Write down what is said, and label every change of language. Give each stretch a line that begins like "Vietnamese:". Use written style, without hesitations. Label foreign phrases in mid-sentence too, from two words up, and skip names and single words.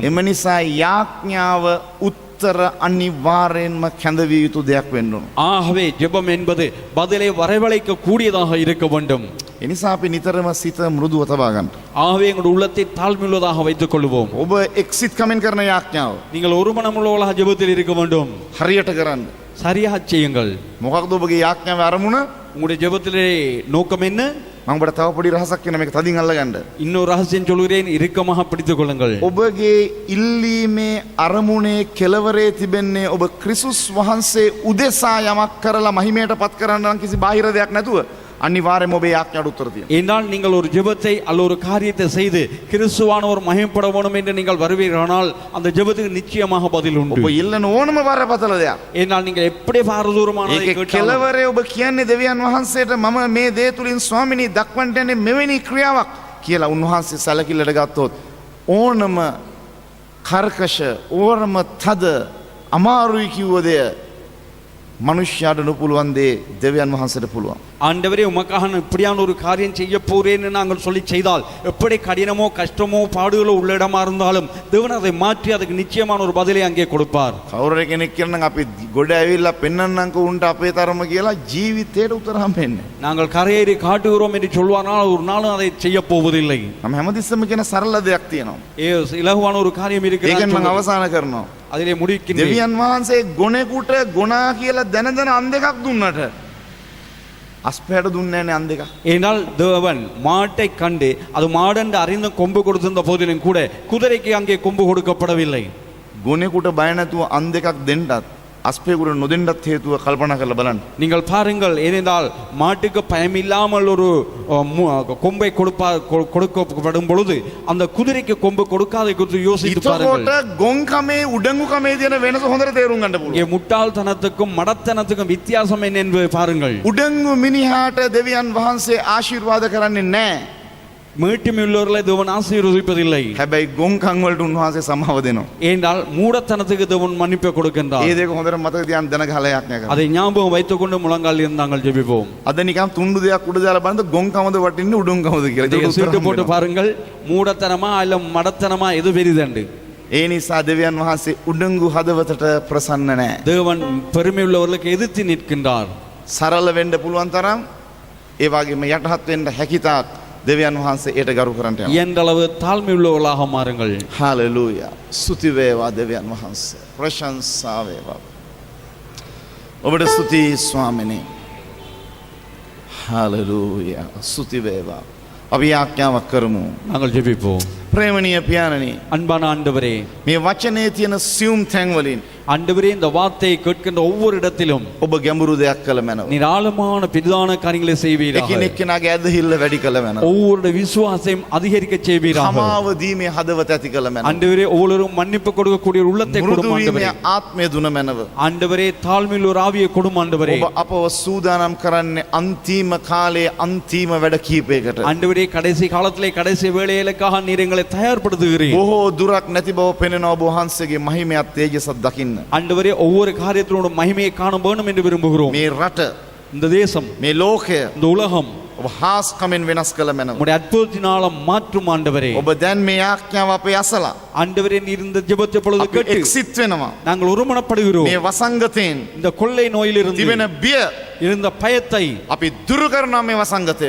Sinhala: එම නිසා යාඥාව උත්තර අනිවාර්යෙන්ම කැඳවිය යුතු දෙයක් වෙන්න ඕන.
Tamil: ஆகவே ஜெபம் என்பது பதிலை வரவழைக்க கூடியதாக இருக்க வேண்டும்.
Sinhala: ඒ නිසා අපි නිතරම සිත මෘදුව තබා ගන්න.
Tamil: ஆகவே எங்களுடைய உள்ளத்தை தாழ்மையுள்ளதாக வைத்துக் கொள்வோம்.
Sinhala: ඔබ එක්සිට් කමෙන්ට් කරන යාඥාව
Tamil: நீங்கள் ஒரு மனமுள்ளவர்களாக ஜெபத்தில் இருக்க வேண்டும்.
Sinhala: හරියට කරන්න.
Tamil: சரியாக செய்யுங்கள்.
Sinhala: මොකක්ද ඔබගේ යාඥාවේ අරමුණ?
Tamil: உங்களுடைய ஜெபத்திலே நோக்கம் என்ன?
Sinhala: මම ඔබට තව පොඩි රහසක් කියන මේක තදින් අල්ලගන්න.
Tamil: இன்னொரு ரகசியம் சொல்கிறேன், இறுக்கமாக பிடித்துக் கொள்ளுங்கள்.
Sinhala: ඔබගේ ඉල්ලීමේ අරමුණේ කෙලවරේ තිබෙන්නේ ඔබ ක්‍රිස්තුස් වහන්සේ උදෙසා යමක් කරලා මහිමයට පත් කරන්න නම් කිසි බාහිර දෙයක් නැතුව අනිවාර්යයෙන්ම ඔබේ යාඥාට උත්තර තියෙනවා.
Tamil: ஏனால் நீங்கள் ஒரு ஜெபத்தை அல்ல ஒரு காரியத்தை செய்து கிறிஸ்துவானவர் மகிமைப்பட வேண்டும் என்று நீங்கள் வருவீர்களானால் அந்த ஜெபத்துக்கு நிச்சயமாக பதில் உண்டு.
Sinhala: ඔබ ඉල්ලන ඕනම බරපතල දෙයක්.
Tamil: ஏனால் நீங்கள் எப்படி பாரதூரமானதை
Sinhala: ඒකේ
Tamil: கேட்டாலும்
Sinhala: කෙලවරේ ඔබ කියන්නේ දෙවියන් වහන්සේට මම මේ දේ තුලින් ස්වාමිනී දක්වන්නට යන්නේ මෙවැනි ක්‍රියාවක් කියලා උන්වහන්සේ සැලකිල්ලට ගත්තොත් ඕනම කර්කශ ඕනම තද අමාරුයි කිව්ව දෙය මනුෂ්‍යයාට නොපුළුවන් දේ දෙවියන් වහන්සේට පුළුවන්.
Tamil: ஆண்டவரே உமக்காக நான் இப்படியான ஒரு காரியம் செய்ய போறேன்னு நாங்கள் சொல்லி செய்தால் எப்படி கடினமோ கஷ்டமோ பாடுகளோ உள்ள இடமா இருந்தாலும் தேவன் அதை மாற்றி அதுக்கு நிச்சயமான ஒரு பதிலை அங்கே கொடுப்பார்.
Sinhala: කවුරු කෙනෙක් කියනනම් අපි ගොඩ ඇවිල්ලා පෙන්නන්නම්කෝ උන්ට අපේ තරම කියලා ජීවිතේට උත්තර හම්බෙන්නේ.
Tamil: நாங்கள் கரையேறி காட்டுகிறோம் என்று சொல்வானால் ஒரு நாளும் அதை செய்ய போவதில்லை.
Sinhala: මම හැමතිස්සෙම කියන සරල දෙයක් තියෙනවා.
Tamil: இலகுவான ஒரு காரியம்
Sinhala: ඒකෙන් මම
Tamil: இருக்கிறது.
Sinhala: අවසන් කරනවා.
Tamil: அதிலே முடிக்கின்றேன்.
Sinhala: දෙවියන් වහන්සේ ගොනෙකුට ගොනා කියලා දැන දැන අන් දෙකක් දුන්නට අස්පයට දුන්නේ නැහැ අන් දෙකක්.
Tamil: ஏனால் தேவன் மாட்டை கண்டு அது மாடென்று அறிந்து கொம்பு கொடுத்திருந்த போதிலும் கூட குதிரைக்கு அங்கே கொம்பு கொடுக்கப்படவில்லை.
Sinhala: ගොනෙකුට බය නැතුව අන් දෙකක් දෙන්නත් අස්පේකුට නොදෙන්නත් හේතුව කල්පනා කරලා බලන්න.
Tamil: நீங்கள் பாருங்கள், ஏனென்றால் மாட்டுக்கு பயமில்லாமல் ஒரு கொம்பை கொடுக்கப்படும் பொழுது அந்த குதிரைக்கு கொம்பு கொடுக்காத குறித்து யோசித்து பாருங்கள்.
Sinhala: එතකොට ගොන්කමේ උඩඟුකමේ තියෙන වෙනස හොඳට තේරුම් ගන්න පුළුවන්.
Tamil: இங்கே முட்டாள்தனத்துக்கும் மடத்தனத்துக்கும் வித்தியாசம் என்ன என்பதை பாருங்கள்.
Sinhala: උඩඟු මිනිහාට දෙවියන් වහන්සේ ආශිර්වාද කරන්නේ නැහැ.
Tamil: மீட்டுமுள்ளவர்களை தேவன் ஆசீர்வதிப்பதில்லை.
Sinhala: හැබැයි ගොන්කම් වලට උන්වහන්සේ සමාව දෙනවා.
Tamil: ஏனென்றால் மூடத்தனத்துக்கு தேவன் மன்னிப்பு கொடுக்கின்றார்.
Sinhala: ඒ දෙක හොඳට මතක තියාගන්න දැන ගහලයක් නෑ.
Tamil: அதை ஞாபகம் வைத்துக்கொண்டு முழங்கால் இருந்து நாங்கள் ஜெபிப்போம்.
Sinhala: අද නිකන් තුන්ඩු දෙයක් උඩ දාලා බලන්න ගොන්කමද වටින්නේ උඩුන්කමද කියලා. ඒක
Tamil: சீட்டு போட்டு பாருங்கள், மூடத்தனமா இல்ல மடத்தனமா எது பெரிதண்டு.
Sinhala: ඒ නිසා දෙවියන් වහන්සේ උඩඟු හදවතට ප්‍රසන්න නෑ.
Tamil: தேவன் பெருமை உள்ளவர்களுக்கு எதிர்த்து நிற்கின்றார்.
Sinhala: සරල වෙන්න පුළුවන් තරම් ඒ වගේම යටහත් වෙන්න හැකිතාක් දෙවියන් වහන්සේ ඊට ගරු කරන්ට යනවා.
Tamil: இயன்றளவு தாழ்மை உள்ளவர்களாக மாறுங்கள்.
Sinhala: හාලෙලූයා. ස්තුති වේවා දෙවියන් වහන්සේ. ප්‍රශංසා වේවා. ඔබට ස්තුතියි ස්වාමිනේ. හාලෙලූයා. ස්තුති වේවා. අපි ආඥාවක් කරමු.
Tamil: நாங்கள் ஜெபிப்போம்.
Sinhala: ප්‍රේමණීය පියාණනි,
Tamil: அன்பான ஆண்டவரே,
Sinhala: මේ වචනේ තියෙන සියුම් තැන් වලින්
Tamil: ஆண்டவரே, இந்த வார்த்தையை கேட்கின்ற ஒவ்வொரு இடத்திலும்
Sinhala: ඔබ ගැඹුරු දෙයක් කළ මැනව.
Tamil: நீர் ஆழமான பெரிதான காரியங்களை செய்வீராக.
Sinhala: එකිනෙක කෙනාගේ ඇදහිල්ල වැඩි කළ මැනව.
Tamil: ஒவ்வொருடைய விசுவாசையும் அதிகரிக்க செய்வீராக.
Sinhala: සමාව දීමේ හදවත ඇති කළ මැනව.
Tamil: ஆண்டவரே, ஒவ்வொருவரும் மன்னிப்பு கொடுக்கக்கூடிய ஒரு உள்ளத்தை
Sinhala: මෘදු
Tamil: கொடுக்கும் ஆண்டவரே.
Sinhala: වීමේ ආත්මය දුන මැනව.
Tamil: ஆண்டவரே, தாழ்மையுள்ள ஒரு ஆவியை கொடும் ஆண்டவரே.
Sinhala: ඔබ අපව සූදානම් කරන්නේ අන්තිම කාලයේ අන්තිම වැඩ කීපයකට.
Tamil: ஆண்டவரே, கடைசி காலத்திலே கடைசி வேளைகளுக்காக நீர் எங்களை தயார்படுத்துகிறீர்.
Sinhala: බොහෝ දුරක් නැති බව පෙනෙන ඔබ වහන්සේගේ මහිමයත් තේජසත් දකින්න.
Tamil: ஆண்டவரே, ஒவ்வொரு காரியத்தினோட மகிமையை காண வேண்டும் என்று விரும்புகிறோம்.
Sinhala: මේ රට,
Tamil: இந்த தேசம்,
Sinhala: මේ ලෝකය
Tamil: இந்த உலகம்
Sinhala: ඔබ හාස්කමෙන් වෙනස් කළ මැනව.
Tamil: உம்முடைய அற்புதத்தினால மாற்றும் ஆண்டவரே.
Sinhala: ඔබ දැන් මේ ආඥාව අපේ අසලා
Tamil: ஆண்டவரே, நீர் இந்த ஜெபத்தை பொழுது
Sinhala: අපි
Tamil: கேட்டு
Sinhala: එක්සිට් වෙනවා.
Tamil: நாங்கள் ஒருமனப்படுகிறோம்.
Sinhala: මේ වසංගතයෙන්
Tamil: இந்த கொள்ளை நோயிலிருந்து
Sinhala: තිබෙන බිය
Tamil: இருந்த பயத்தை
Sinhala: අපි දුරු කරනවා. මේ වසංගතය